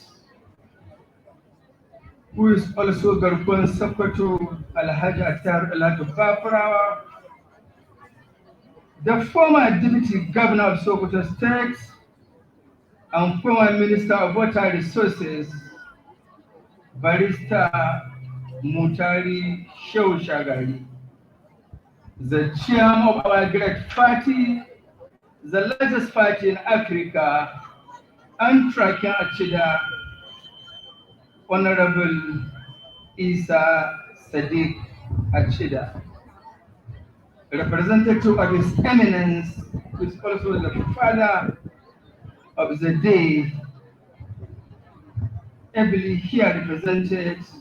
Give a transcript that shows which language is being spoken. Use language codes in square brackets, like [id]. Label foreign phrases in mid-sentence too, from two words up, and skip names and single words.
[en] who is also Garkon Sokoto, Alhaji Attar Alhaji Bafarawa, the former deputy governor of Sokoto State and former minister of water resources, Barrister Mutari Shehu Shagari, the chairman of our great party, the largest party in Africa, and Trakin Achida, Honorable Isa Sadiq Achida, representative of His Eminence, who is also the father of the day, ably here represented